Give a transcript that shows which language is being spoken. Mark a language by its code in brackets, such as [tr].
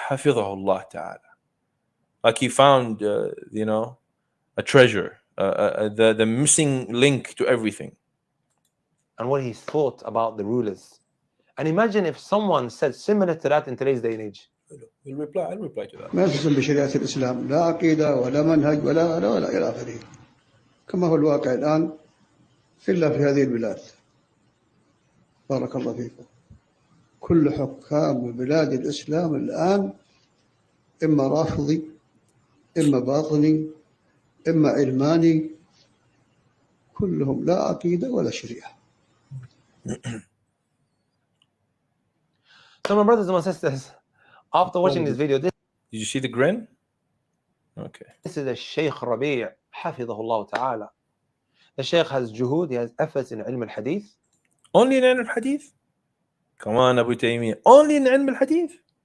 [en] Hafidhahullah ta'ala. Like he found, a treasure, the missing link to everything. And what he thought about the rulers. And imagine if someone said similar to that in today's day and age. I'll reply to that. [ar] ما يلتزم بشريعة الإسلام، لا عقيدة ولا منهج ولا إلى آخره، كما هو الواقع الآن إلا في هذه البلاد. بارك الله فيكم. كل حكام بلاد الإسلام الآن إما رافضي، إما باطني، إما علماني، كلهم لا عقيدة ولا شريعة. [en] So my brothers and my sisters, after watching this video, Did you see the grin? Okay. this is the Shaykh Rabi' Hafidhahullah Ta'ala. The Shaykh has juhud, he has efforts in ilm al-hadith. Only in ilm al-hadith? Come on, Abu Taymiyyah. Only in ilm al-hadith?